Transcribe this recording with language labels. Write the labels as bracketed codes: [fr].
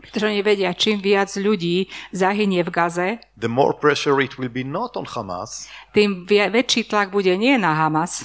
[sk] pretože oni vedia, čím viac ľudí zahynie v Gaze, [en] the more pressure it will be not on Hamas, [sk] tým väčší tlak bude nie na Hamas,